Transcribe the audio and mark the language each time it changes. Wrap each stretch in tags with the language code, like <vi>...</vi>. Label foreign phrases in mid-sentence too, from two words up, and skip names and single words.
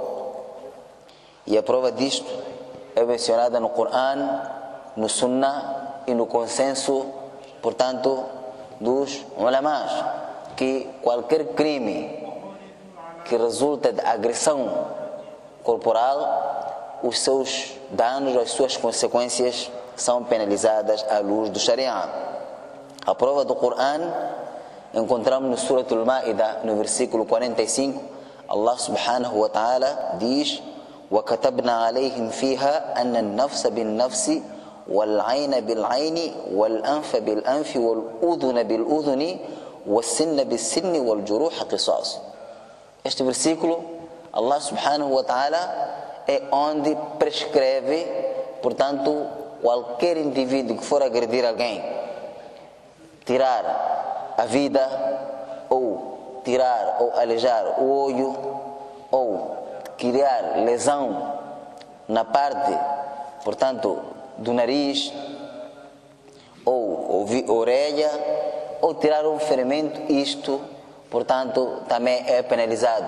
<pt>E a prova disto é mencionada no Corão, no Sunnah e no consenso, portanto, dos ulamás, que qualquer crime que resulta de agressão corporal, os seus danos, as suas consequências são penalizadas à luz do Sharia. A prova do Corão encontramos no Surah Al-Ma'idah, no versículo 45,</pt> <ar>Allah سبحانه وتعالى diz: وَكَتَبْنَا عَلَيْهِمْ فِيهَا أَنَّ النَّفْسَ بِالنَّفْسِ وَالْعَيْنَ بِالْعَيْنِ وَالْأَنْفَ بِالْأَنْفِ وَالْأُذُنَ بِالْأُذُنِ وَالسِّنَّ بِالسِّنِّ وَالْجُرُوحَ قِصَاص.</ar> <pt>Este versículo,</pt> <ar>Allah سبحانه وتعالى,</ar> <pt>é onde prescreve, portanto, qualquer indivíduo que for agredir alguém, tirar a vida, ou tirar ou aleijar o olho, ou criar lesão na parte, portanto, do nariz, ou orelha, ou tirar um ferimento, isto, portanto, também é penalizado.</pt>